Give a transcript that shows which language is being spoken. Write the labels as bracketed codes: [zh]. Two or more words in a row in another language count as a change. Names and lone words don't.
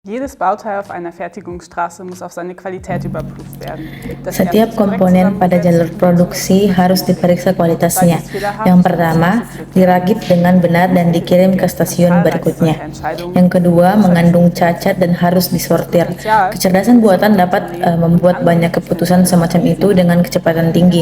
[de] Jedes Bauteil auf einer Fertigungsstraße muss auf seine Qualität überprüft werden. [id] Setiap komponen pada jalur produksi harus diperiksa kualitasnya. Yang pertama, diragip dengan benar dan dikirim ke stasiun berikutnya. Yang kedua, mengandung cacat dan harus disortir. Kecerdasan buatan dapat membuat banyak keputusan semacam itu dengan kecepatan tinggi.